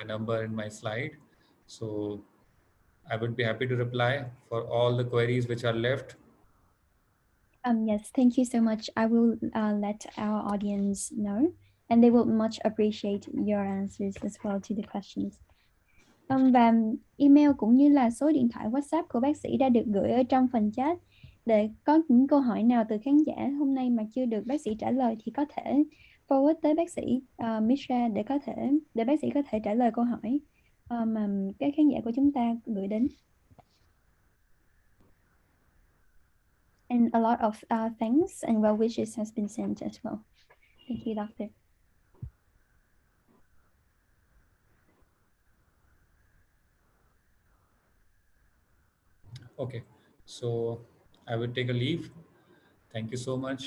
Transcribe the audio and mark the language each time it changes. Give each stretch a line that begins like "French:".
English: my number in my slide. So I would be happy to reply for all the queries which are left. Yes, thank you so much. I will let our audience know, and they will much appreciate your answers as well to the questions.
Vietnamese: Và email cũng như là số điện thoại WhatsApp của bác sĩ đã được gửi ở trong phần chat. Để có những câu hỏi nào từ khán giả hôm nay mà chưa được bác sĩ trả lời thì có thể forward tới bác sĩ Mishra để bác sĩ có thể trả lời câu hỏi mà các khán giả của chúng ta gửi đến.
English: And a lot of thanks and well wishes has been sent as well. Thank you, doctor. Okay, so I will take a leave. Thank you so much.